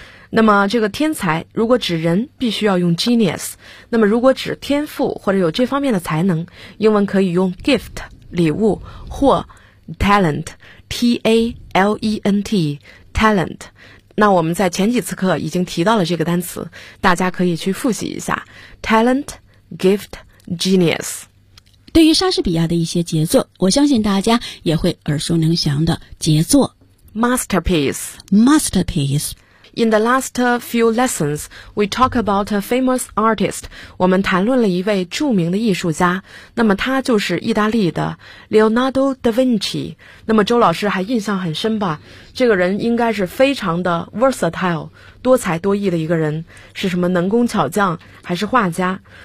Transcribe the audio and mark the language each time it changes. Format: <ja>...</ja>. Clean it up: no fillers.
<zh>那么这个天才如果指人必须要用 genius， 那么如果指天赋或者有这方面的才能，英文可以用 gift 礼物，或 talent T-A-L-E-N-T talent。那我们在前几次课已经提到了这个单词，大家可以去复习一下 talent, gift, genius。对。对于莎士比亚的一些杰作，我相信大家也会耳熟能详的杰作</zh> <en>Masterpiece。 In the last few lessons, we talk about a famous artist.</en> <zh>我们谈论了一位著名的艺术家，那么他就是意大利的 Leonardo da Vinci。那么周老师还印象很深吧？这个人应该是非常的 versatile， 多才多艺的一个人，是什么能工巧匠，还是画家？</zh>